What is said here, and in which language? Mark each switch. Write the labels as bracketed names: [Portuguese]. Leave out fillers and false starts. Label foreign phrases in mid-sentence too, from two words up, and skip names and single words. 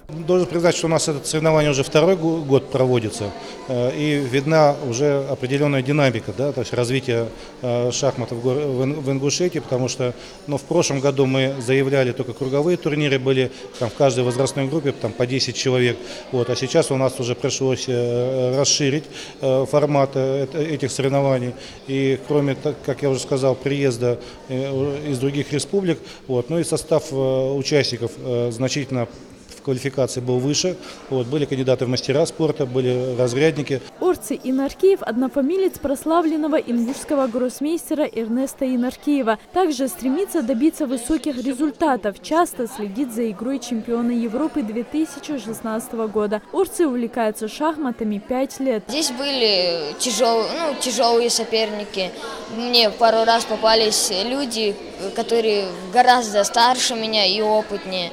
[Russian] Должен признать, что у нас это соревнование уже 2-й год проводится, и видна уже определенная динамика, да, то есть развитие шахматов в Ингушетии, потому что в прошлом году мы заявляли только круговые турниры, были там в каждой возрастной группе там, по 10 человек, а сейчас у нас уже пришлось расширить формат этих соревнований. И кроме, как я уже сказал, приезда из других республик, и состав участников значительно в квалификации был выше. Были кандидаты в мастера спорта, были разрядники. Орци Инаркиев – однофамилец прославленного ингушского гроссмейстера Эрнеста Инаркиева. Также стремится добиться высоких результатов, часто следит за игрой чемпиона Европы 2016 года. Орцы увлекаются шахматами 5 лет. Здесь были тяжелые соперники. Мне пару раз попались люди, которые гораздо старше меня и опытнее.